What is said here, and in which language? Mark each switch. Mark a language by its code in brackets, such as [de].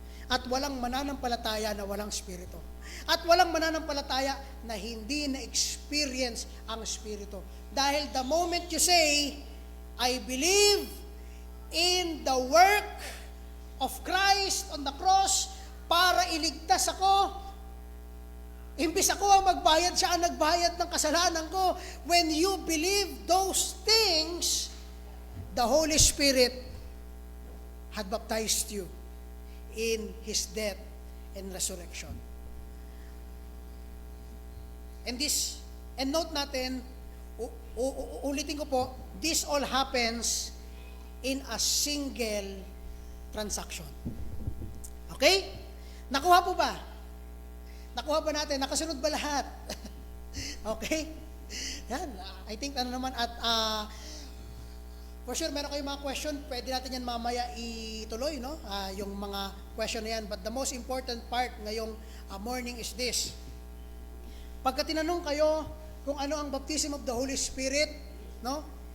[tl] At walang mananampalataya na walang Espiritu. At walang mananampalataya na hindi na-experience ang Espiritu. Dahil [en] the moment you say, I believe in the work of Christ on the cross [tl] para iligtas ako, imbis ako ang magbayad, siya ang nagbayad ng kasalanan ko. [en] When you believe those things, the Holy Spirit had baptized you in His death and resurrection. And note [tl] natin, ulitin ko po, [en] this all happens in a single transaction. [tl] Okay? Nakuha po ba? Nakuha ba natin? Nakasunod ba lahat? Okay? Yan. [en] I think [tl] naman at [en] For sure, [tl] meron kayong mga question, pwede natin yan mamaya ituloy, no? Yung mga question na yan. [en] But the most important part [tl] ngayong [en] morning is this. [tl] Pagka tinanong kayo kung ano ang baptism of the Holy Spirit, no?